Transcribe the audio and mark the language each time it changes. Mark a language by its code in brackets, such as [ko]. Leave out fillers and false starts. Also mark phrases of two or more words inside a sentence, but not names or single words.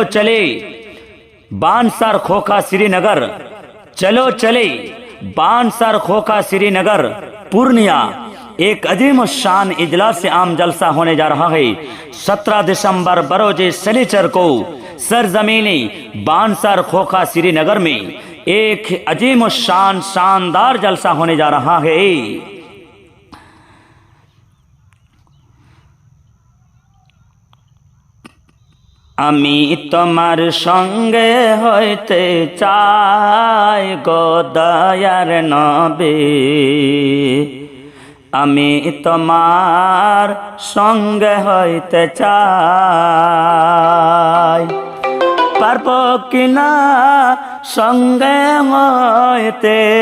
[ur] چلے بانسر کھوکھا سری نگر، چلو چلے بانسر کھوکھا سری نگر پورنیہ ایک عظیم الشان اجلاس عام جلسہ ہونے جا رہا ہے 17 دسمبر بروز سنیچر کو سرزمینی بانسر کھوکھا سری نگر میں ایک عظیم الشان شاندار جلسہ ہونے جا رہا ہے۔ [bn] আমি তোমার সঙ্গে হইতে চাই গো দয়ার নবী, আমি তোমার সঙ্গে হইতে চাই, পারবো কিনা সঙ্গে হইতে,